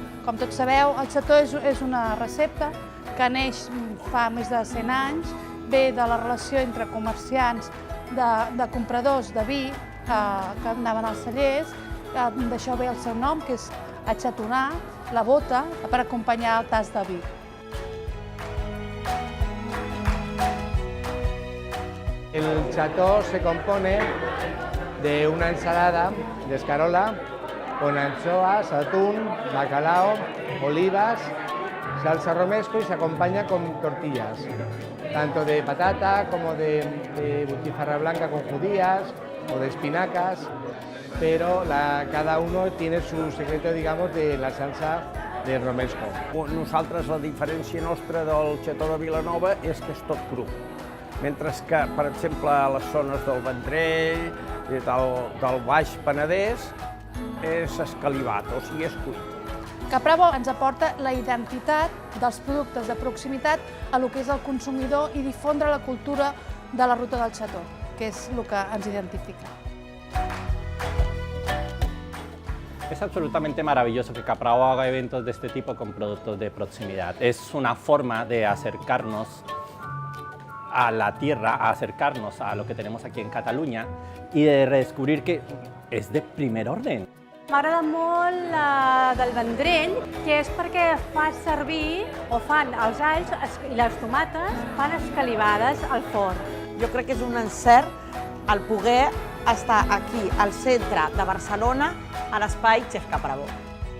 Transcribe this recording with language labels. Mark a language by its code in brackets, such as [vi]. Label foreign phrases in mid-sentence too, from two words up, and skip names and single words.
[ca] Com tots sabeu, el xató és una recepta que neix fa més de 100 anys, ve de la relació entre comerciants de compradors de vi que anaven als cellers. D'això ve el seu nom, que és axatonar, la bota, per acompanyar el tas de vi. [es] El xató se compone de una ensalada de escarola con anchoas, atún, bacalao, olivas, salsa romesco y se acompaña con tortillas, tanto de patata como de butifarra blanca con judías o de espinacas, pero cada uno tiene su secreto, digamos, de la salsa de romesco. [ca] Nosaltres, la diferència nostra del xató de Vilanova és que és tot cru, mentre que, per exemple, a les zones del Vendrell i del Baix Penedès és escalivat, o sigui, és cuit. Caprabo ens aporta la identitat dels productes de proximitat a lo que és el consumidor i difondre la cultura de la ruta del xató, que és el que ens identifica. [es] Es absolutamente maravilloso que Caprabo haga eventos de este tipo con productos de proximidad. Es una forma de acercarnos a la tierra, a acercarnos a lo que tenemos aquí en Cataluña y de redescubrir que es de primer orden. [ca] M'agrada molt la del Vendrell, que és perquè fa servir, o fan els alls i les tomates, fan escalivades al forn. Jo crec que és un encert el poder estar aquí, al centre de Barcelona, a l'espai Chef Caprabo.